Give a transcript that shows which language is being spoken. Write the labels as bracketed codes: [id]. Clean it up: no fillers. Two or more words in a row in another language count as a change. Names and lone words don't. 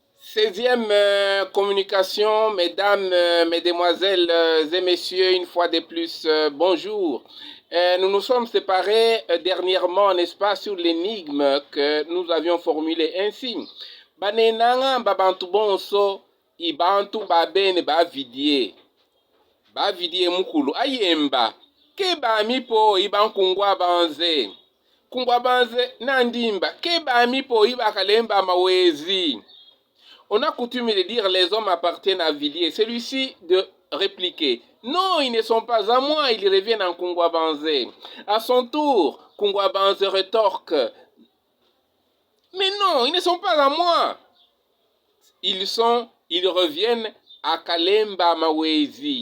[fr] 16e communication, mesdames, mesdemoiselles et messieurs, une fois de plus, bonjour. Nous nous sommes séparés dernièrement, n'est-ce pas, sur l'énigme que nous avions formulée ainsi. [kg] Banenanga babantu bonso, ibantu babene bavidie. Bavidie mukulu ayemba. Keba mipo ibankungwa banze. Kungwa banze nandimba. Keba mipo ibakalemba mawezi. [fr] On a coutume de dire les hommes appartiennent à Villiers. Celui-ci de répliquer non, ils ne sont pas à moi, ils reviennent en Kungwabanze. À son tour, Kungwabanze rétorque mais non, ils ne sont pas à moi. Ils reviennent à Kalemba Mawezi.